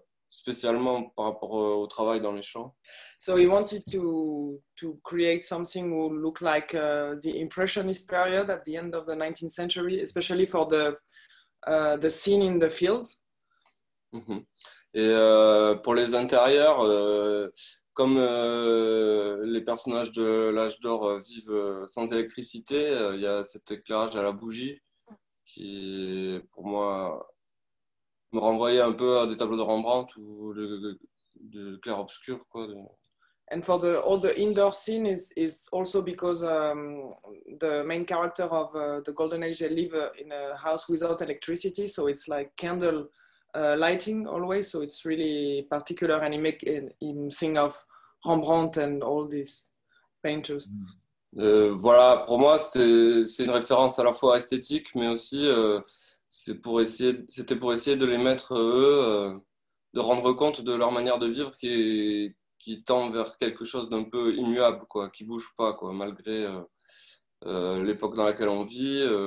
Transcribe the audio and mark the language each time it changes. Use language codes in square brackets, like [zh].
[fr] Spécialement par rapport au travail dans les champs. [en] So he wanted to create something who looked like the Impressionist period at the end of the 19th century, especially for the scene in the fields. [fr] Et pour les intérieurs, comme les personnages de l'âge d'or vivent sans électricité, il y a cet éclairage à la bougie qui, pour moi, me renvoyait un peu à des tableaux de Rembrandt ou de clair-obscur, quoi. [en] And for all the indoor scene is also because the main character of the Golden Age, they live in a house without electricity, so it's like candle lighting always, so it's really particular, and him think of Rembrandt and all these painters. [fr] Voilà, pour moi, c'est une référence à la fois esthétique, mais aussi c'était pour essayer de les mettre, eux, de rendre compte de leur manière de vivre qui tend vers quelque chose d'un peu immuable, quoi, qui bouge pas, quoi, malgré l'époque dans laquelle on vit.